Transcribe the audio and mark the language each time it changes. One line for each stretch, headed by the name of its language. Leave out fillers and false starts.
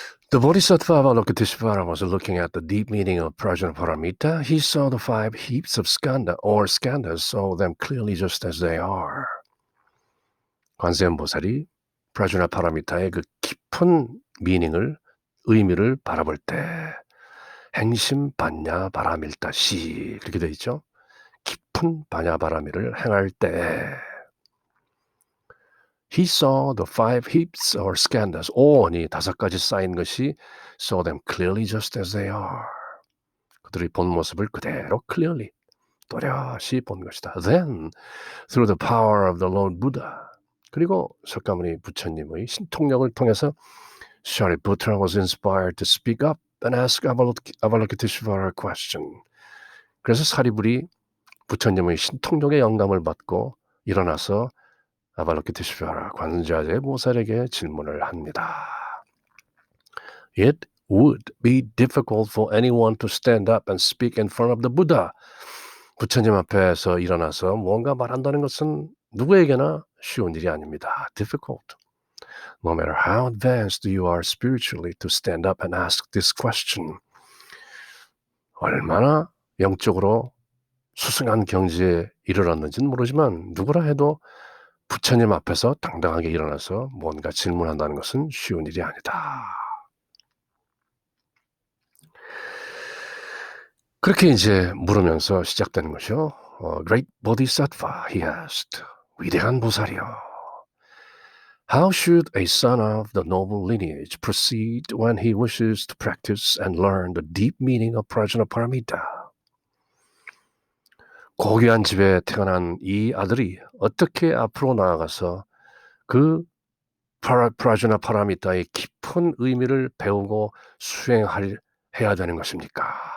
English: The Bodhisattva Avalokiteshvara was looking at the deep meaning of Prajnaparamita. He saw the 5 heaps of skanda or skandhas, saw them clearly just as they are.
Korean: 관세음보살이 프라주나파라미타의 그 깊은 의미를 바라볼 때 행심 반야 바라밀다시 그렇게 되어 있죠. 깊은 반야 바라미를 행할 때
English: He saw the 5 heaps or skandhas.
Korean: 오온이 5가지 쌓인 것이
English: saw them clearly just as they are.
Korean: 그들의 본 모습을 그대로 clearly, 또렷이 본 것이다.
English: Then, through the power of the Lord Buddha.
Korean: 그리고 석가모니 부처님의 신통력을 통해서
English: Shariputra was inspired to speak up and ask Avalokiteshvara a question.
Korean: 그래서 사리불이 부처님의 신통력의 영감을 받고 일어나서 아발로키테시바라 관자재 보살에게 질문을 합니다.
English: It would be difficult for anyone to stand up and speak in front of the Buddha.
Korean: 부처님 앞에서 일어나서 뭔가 말한다는 것은 누구에게나 쉬운 일이 아닙니다.
English: Difficult. No matter how advanced you are spiritually to stand up and ask this question.
Korean: 얼마나 영적으로 수승한 경지에 이르렀는지는 모르지만 누구라 해도 부처님 앞에서 당당하게 일어나서 뭔가 질문한다는 것은 쉬운 일이 아니다. 그렇게 이제 물으면서 시작되는 것이요.
English: Great Bodhisattva, he asked.
Korean: 위대한 보살이여.
English: How should a son of the noble lineage proceed when he wishes to practice and learn the deep meaning of Prajnaparamita?
Korean: 고귀한 집에 태어난 이 아들이 어떻게 앞으로 나아가서 그 프라주나파라미타의 깊은 의미를 배우고 해야 되는 것입니까?